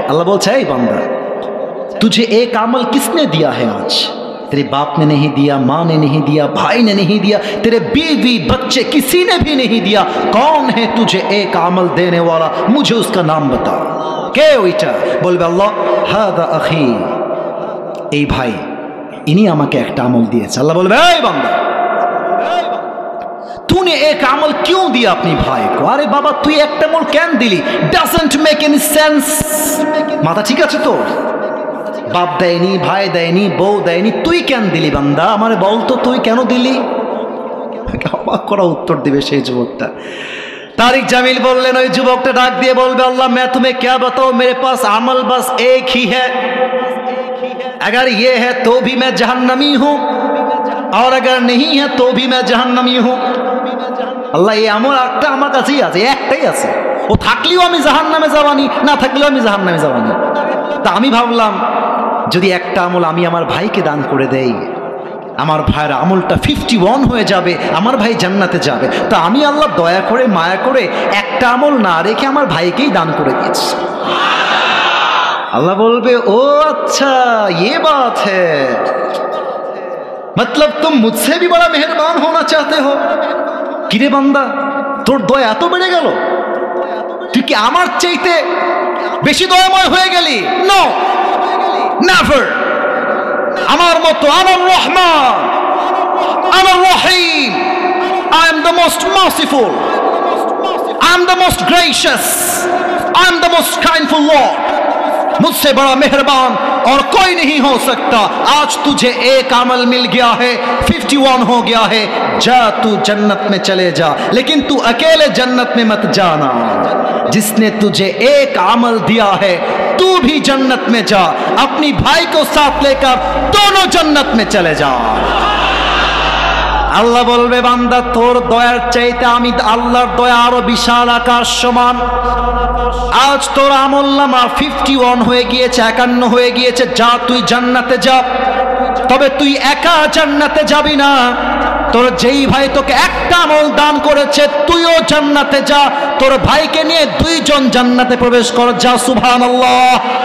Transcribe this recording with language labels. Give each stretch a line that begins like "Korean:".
Bangla: আল্লাহ বলছে, এই বান্দা
Hindi: तुझे एक अमल किसने दिया है आज? तेरे बाप ने नहीं दिया, माँ ने नहीं दिया, भाई ने नहीं दिया, तेरे बीवी बच्चे किसी ने भी नहीं दिया। कौन है तुझे एक अमल देने वाला? मुझे उसका नाम बता।
Bangla: কে ওইটা? বলবে আল্লাহ,
Arabic: হাদা আখি,
Bangla: এই ভাই, ইনি আমাকে একটা আমল দিয়েছে। আল্লাহ বলবে, এই বান্দা
Hindi: तूने एक अमल क्यों दिया अपनी भाई को? अरे बाबा तू एक अमल क्यों दिली?
English: Doesn't make any sense.
Bangla: माथा ठीक আছে তো? বাপ দেয়নি, ভাই দেয়নি, বউ দেয়নি, তুই কেন দিলি বান্দা? আমারে বল তো তুই কেন দিলি? অবাক করা উত্তর দিবে সেই যুবকটা। तारिक जमील बोललेन, ওই যুবকটা ডাক দিয়ে বলবে,
Hindi: अल्लाह मैं तुम्हें क्या बताऊं, मेरे पास अमल बस एक ही है। अगर ये है तो भी मैं जहन्नमी हूं, और अगर नहीं है तो भी मैं जहन्नमी हूं।
Bangla: আল্লাহ এই আমল একটা আমার কাছেই আছে, একটাই আছে, ও থাকলেও আমি জাহান্নামে যাবানি, না থাকলেও আমি জাহান্নামে যাবানি। তা আমি ভাবলাম যদি একটা আমল আমি আমার ভাইকে দান করে দেই, আমার ভাইয়ের আমলটা 51 হয়ে যাবে, আমার ভাই জান্নাতে যাবে। তা আমি আল্লাহ দয়া করে মায়া করে একটা আমল না রেখে আমার ভাইকেই দান করে দিয়েছি। আল্লাহ বলবে, ও
Hindi: अच्छा ये बात है, मतलब तुम मुझसे भी बड़ा मेहरबान होना चाहते हो।
Bangla: কিরে বান্দা, তোর দয়া এত বেড়ে গেল, তুই কি আমার চাইতে বেশি দয়াময় হয়ে গেলি?
English: No, never.
Bangla: আমার মতো আমার রহমান, আমার রহিম,
English: I am the most merciful, I am the most gracious, I am the most kindful Lord।
Hindi: मुझसे बड़ा मेहरबान और कोई नहीं हो सकता। आज तुझे एक अमल मिल गया है, 51 हो गया है, जा तू जन्नत में चले जा, लेकिन तू अकेले जन्नत में मत जाना। जिसने तुझे एक अमल दिया है तू भी जन्नत में जा, अपनी भाई को साथ लेकर दोनों जन्नत में चले जा।
Bangla: আল্লাহ বলবে, বান্দা তোর দয়ার চাইতে আমি আল্লাহর দয়া আরো বিশাল আকাশ সমান। আজ তোর আমলনামা 51 হয়ে গিয়েছে, 51 হয়ে গিয়েছে, যা তুই জান্নাতে যা। তবে তুই একা জান্নাতে যাবি না, তোর যেই ভাই তোকে একটা আমল দান করেছে তুইও জান্নাতে যা, তোর ভাইকে নিয়ে দুইজন জান্নাতে প্রবেশ কর, যা সুবহানাল্লাহ।